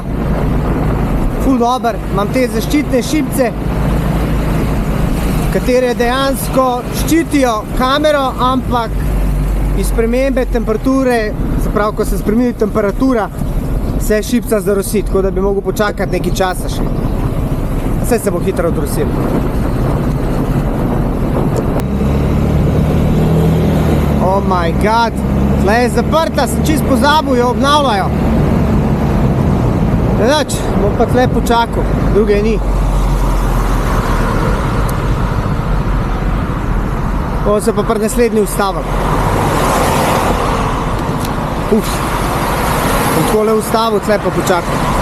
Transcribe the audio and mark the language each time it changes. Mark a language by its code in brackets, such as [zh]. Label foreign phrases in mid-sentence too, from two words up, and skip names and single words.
[sl] Ful dober, imam te zaščitne šipce, katere dejansko ščitijo kamero, ampak iz spremembe temperature, se pravi, ko se spremeni temperatura, se šipca zarosi, tako da bi mogel počakati nekaj časa še. Vse se bo hitro odrosil. [en] Oh my god, [sl] tle je zaprta, sem čist pozabil, jo obnavljajo. Nedač, bom pa tle počakal, druge ni. Bom se pa pri naslednji ustavil. Bom takole ustavil, tle pa počakal.